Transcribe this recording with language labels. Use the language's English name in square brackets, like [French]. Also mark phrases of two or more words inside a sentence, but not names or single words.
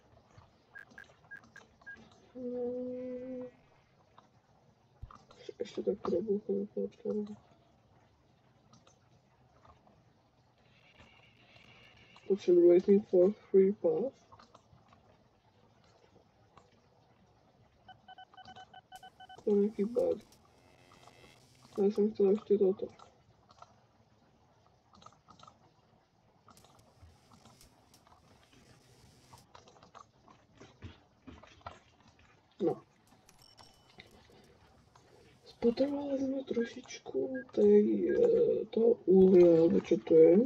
[Slovak] Ešte tak trebúchové počkám. Počujem [English] waiting for free pass. [Slovak] To je nejaký bug. Ja som chcel ešte toto. No. Potrebovali sme trošičku toho uhlia, alebo čo to je.